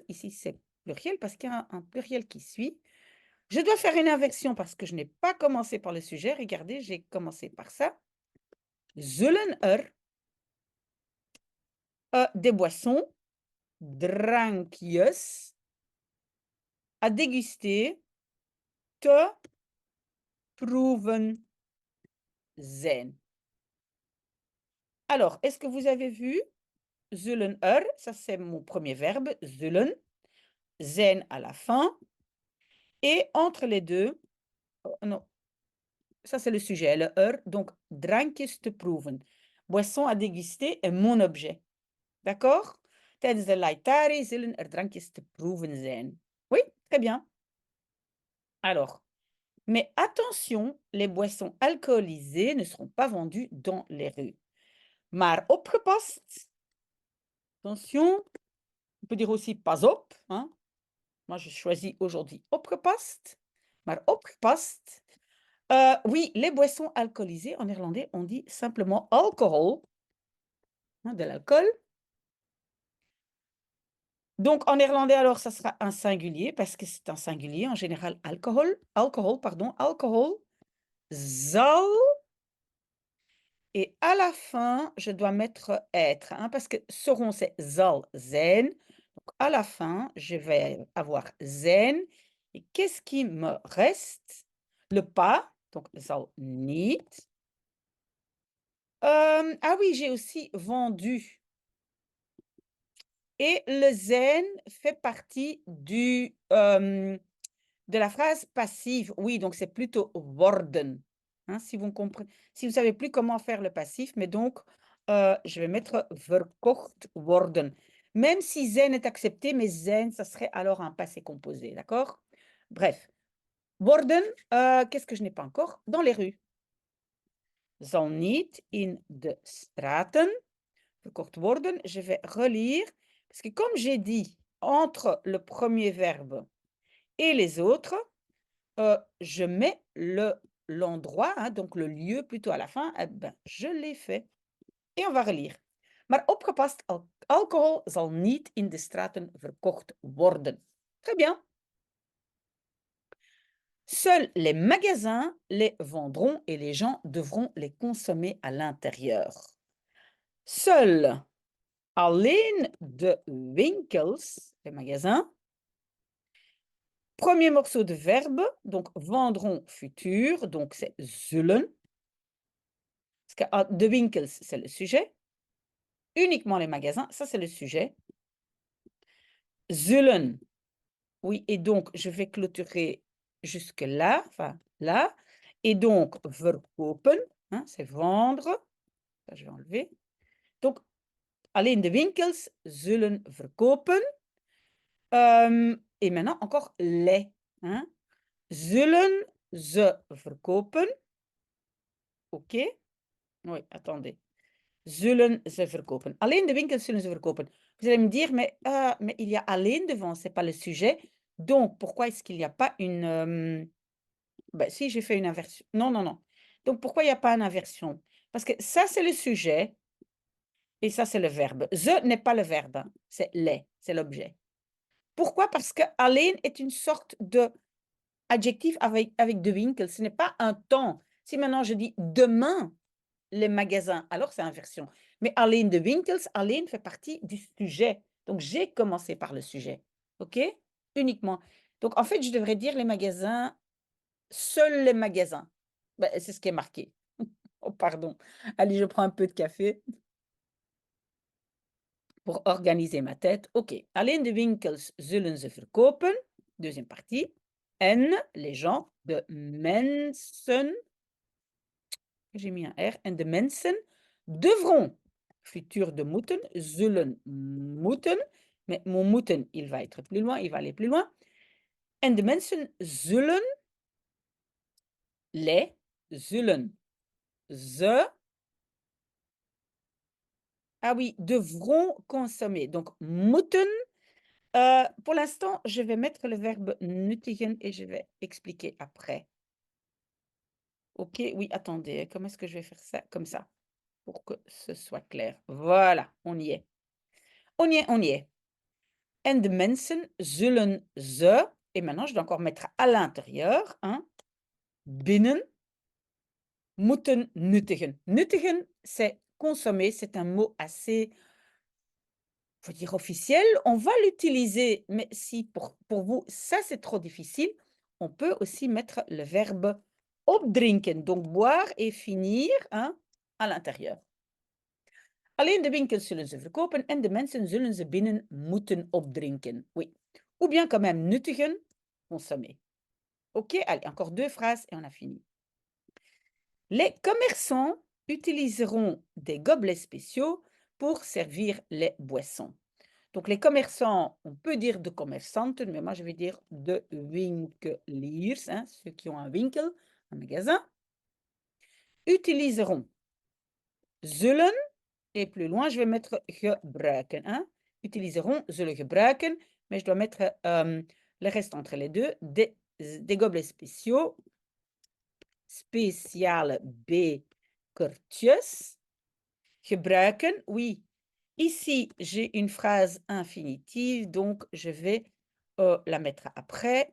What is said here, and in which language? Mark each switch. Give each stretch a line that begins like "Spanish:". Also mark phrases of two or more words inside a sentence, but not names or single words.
French: Ici, c'est pluriel parce qu'il y a un pluriel qui suit. Je dois faire une inversion parce que je n'ai pas commencé par le sujet. Regardez, j'ai commencé par ça.
Dutch: Zullen er
French: des boissons, drankjes, à déguster,
Dutch: te proeven zijn.
French: Alors, est-ce que vous avez vu
Dutch: zullen er,
French: ça c'est mon premier verbe,
Dutch: zullen, zijn
French: à la fin, et entre les deux, non, ça c'est le sujet, le er, donc
Dutch: drankjes te proeven.
French: Boisson à déguster est mon objet. D'accord?
Dutch: Tijdens de laitari zullen er drankjes te proeven zijn.
French: Oui, très bien. Alors, mais attention, les boissons alcoolisées ne seront pas vendues dans les rues.
Dutch: Maar opgepast.
French: Attention, on peut dire aussi
Dutch: pas op.
French: Hein? Moi, je choisis aujourd'hui opgepast.
Dutch: Maar opgepast.
French: Oui, les boissons alcoolisées, en néerlandais, on dit simplement alcohol. Hein, de l'alcool. Donc, en néerlandais, alors, ça sera un singulier, parce que c'est un singulier, en général, alcohol. Alcohol, pardon, alcohol. Zal. Et à la fin, je dois mettre être, hein, parce que seront, c'est
Dutch: zal zijn.
French: Donc, à la fin, je vais avoir zijn. Et qu'est-ce qui me reste? Le pas, donc
Dutch: zal niet.
French: Ah oui, j'ai aussi vendu. Et le zijn fait partie de la phrase passive. Oui, donc c'est plutôt worden. Hein, si vous comprenez, si vous savez plus comment faire le passif, mais donc je vais mettre
Dutch: verkocht worden.
French: Même si zijn est accepté, mais zijn, ça serait alors un passé composé, d'accord? Bref, worden, qu'est-ce que je n'ai pas encore? Dans les rues.
Dutch: Zal niet in de straten verkocht worden.
French: Je vais relire, parce que comme j'ai dit, entre le premier verbe et les autres, je mets l'endroit, hein, donc le lieu plutôt à la fin, eh ben, je l'ai fait. Et on va relire.
Dutch: Maar opgepast, alcohol zal niet in de straten verkocht worden.
French: Très bien. Seuls les magasins les vendront et les gens devront les consommer à l'intérieur. Seuls,
Dutch: alleen de winkels,
French: les magasins. Premier morceau de verbe, donc vendront futur, donc c'est zullen. Parce que
Dutch: de winkels,
French: c'est le sujet. Uniquement les magasins, ça c'est le sujet. Zullen, oui, et donc je vais clôturer jusque là, enfin là. Et donc verkopen, hein, c'est vendre. Ça, je vais enlever. Donc,
Dutch: alleen de winkels zullen verkopen.
French: Et maintenant encore les. Hein.
Dutch: Zullen ze verkopen.
French: OK? Oui, attendez.
Dutch: Zullen ze verkopen. Alleen de winkels zullen ze verkopen.
French: Vous allez me dire, mais il y a alleen devant, ce n'est pas le sujet. Donc, pourquoi est-ce qu'il n'y a pas une... Ben, si, j'ai fait une inversion. Non, non, non. Donc, pourquoi il n'y a pas une inversion? Parce que ça, c'est le sujet et ça, c'est le verbe. Ze n'est pas le verbe, hein. C'est les, c'est l'objet. Pourquoi? Parce que alleen est une sorte de adjectif avec
Dutch: de winkel.
French: Ce n'est pas un temps. Si maintenant je dis demain, les magasins, alors c'est inversion. Mais
Dutch: alleen de winkels,
French: alleen fait partie du sujet. Donc, j'ai commencé par le sujet. OK? Uniquement. Donc, en fait, je devrais dire les magasins, seuls les magasins. Ben, c'est ce qui est marqué. Oh, pardon. Allez, je prends un peu de café pour organiser ma tête. OK.
Dutch: Alleen de winkels zullen ze verkopen.
French: Deuxième partie. En les gens,
Dutch: de mensen,
French: j'ai mis un R,
Dutch: en de mensen
French: devront, futur de moeten,
Dutch: zullen moeten,
French: mais mon moeten, il va être plus loin, il va aller plus loin.
Dutch: En de mensen zullen, les, zullen, ze,
French: Ah oui, devront consommer. Donc, moeten. Pour l'instant, je vais mettre le verbe nuttigen et je vais expliquer après. OK, oui, attendez, comment est-ce que je vais faire ça? Comme ça, pour que ce soit clair. Voilà, on y est. On y est, on y est.
Dutch: En de mensen zullen ze,
French: et maintenant je dois encore mettre à l'intérieur, hein,
Dutch: binnen, moeten nuttigen.
French: Nuttigen, c'est consommer, c'est un mot assez, faut dire officiel. On va l'utiliser, mais si pour vous, ça c'est trop difficile, on peut aussi mettre le verbe opdrinken, donc boire et finir, hein, à l'intérieur.
Dutch: Alleen de winkels zullen ze verkopen en de mensen zullen ze binnen moeten opdrinken.
French: Oui. Ou bien quand même nuttigen, consommer. OK, allez, encore 2 phrases et on a fini. Les commerçants utiliseront des gobelets spéciaux pour servir les boissons. Donc les commerçants, on peut dire
Dutch: de commerçanten,
French: mais moi je vais dire
Dutch: de winkeliers,
French: hein, ceux qui ont un winkel, un magasin, utiliseront. Zullen, et plus loin, je vais mettre gebruiken. Hein. Utiliseront,
Dutch: zullen gebruiken,
French: mais je dois mettre le reste entre les deux, des gobelets spéciaux,
Dutch: spéciale bekertjes.
French: Gebruiken, oui. Ici, j'ai une phrase infinitive, donc je vais la mettre après.